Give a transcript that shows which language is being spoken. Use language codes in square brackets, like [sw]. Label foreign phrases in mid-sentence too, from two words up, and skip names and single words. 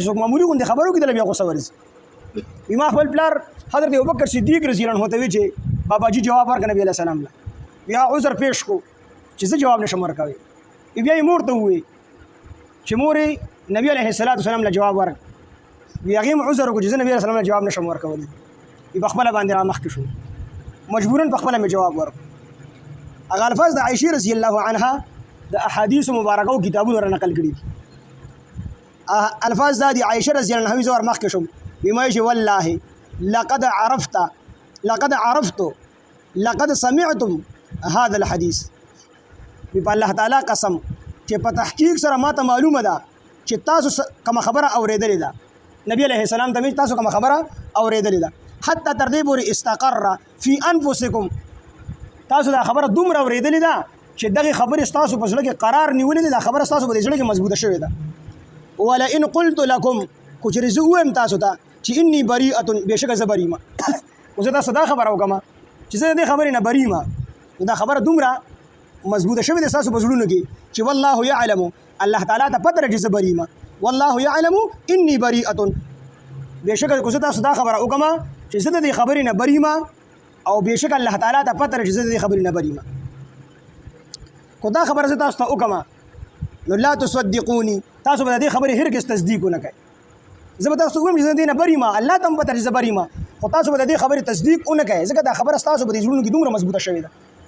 [ps] څوک معمولي غوندې خبرو کې دله بیا غوسه ورځي ما خپل پلار حضرت ابوبکر صدیق [ar] رضی الله عنه [ps] ته وی چې باباجي جواب ورکړه نبی [ar] علیه السلام [ps] له بیا عذر پیش کو چې زه جواب نشم ورکوي بیا یې مور ته ووایي چې مورې نبی [ar] علیه السلام [ps] له جواب ورک بیا هغې عذر وکړو چې زه نبی [ar] علیه السلام [ps] له جواب نشم ورکولی په خپله باندې را مخکې شو مجبورا په خپله مې جواب ورکړو هغه الفاظ د عایشې [ar] رضی الله عنها [ps] د احادیثو مبارکو کتابونو را نقل کړي دي الفاظ دا دي عایشې [ar] رضی الله عنها [ps] زه ور مخکې شوم وایي چې [ar] والله لقد عرفت لقد سمعتم هذا الحديث [ps] په الله تعالی قسم چې په تحقیق سره ماته معلومه ده چې تاسو کومه خبره اورېدلې ده نبی [ar] علیه السلام [ps] ته تاسو کومه خبره اورېدلې ده حتی تر دې پورې [ar] استقر فی انفسکم [ps] تاسو دا خبره دومره اورېدلې ده چې دغه خبرې ستاسو په زړه کې قرار نیولې ده دا خبره ستاسو په زړه کې مضبوطه شوې ده [ar] ولئن قلت لكم [ps] کو چې زه ووایم تاسو ته چې [ar] انی بریئه [ps] بېشکه زه بری یم خو زه تاسو دا خبره وکړم چې زه د دې خبرې نه بری یم دا خبره دومره مضبوطه شوې ده ستاسو په زړونو کې چې [ar] والله یعلم [ps] الله تعالی ته پته لري چې زه بری یم [ar] والله یعلم انی بریئه [ps] بېشکه کو زه تاسو دا خبره وکړم چې زه د دې خبرې نه بری یم او بېشکه الله تعالی ته پته لري چې زه د دې خبرې نه بری یم کو دا خبره زه تاسو ته وکړم نو [ar] لا تصدقوني [ps] تاسو به د دې خبرې هرګز تصدیق ونه کوئ زه به تاسو ووایم چې زه د دې نه بری یم الله ته هم پته لري چې زه بری یم خو تاسو به د دې خبرې تصدیق ونه کوئ ځکه دا خبره ستاسو په دې زړونو کې دومره مضبوطه شوې ده